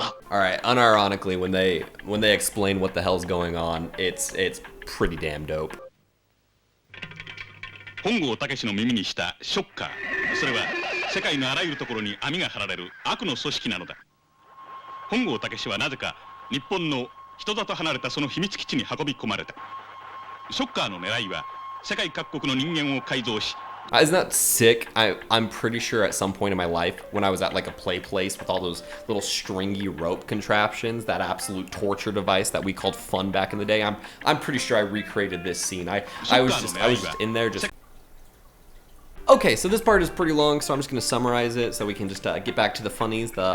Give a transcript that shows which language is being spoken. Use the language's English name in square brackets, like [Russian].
[English] Alright, unironically, when they explain what the hell's going on, it's pretty damn dope. [Japanese] 本郷武の耳にしたショッカー。それは世界のあらゆるところに網が張られる悪の組織なのだ。本郷武はなぜか日本の人里離れたその秘密基地に運び込まれた。ショッカーの狙いは世界各国の人間を改造し。 [English] Isn't that sick? I'm pretty sure at some point in my life, when I was at like a play place with all those little stringy rope contraptions, that absolute torture device that we called fun back in the day, I'm pretty sure I recreated this scene. I was just in there just... Okay, so this part is pretty long, so I'm just gonna summarize it so we can just get back to the funnies.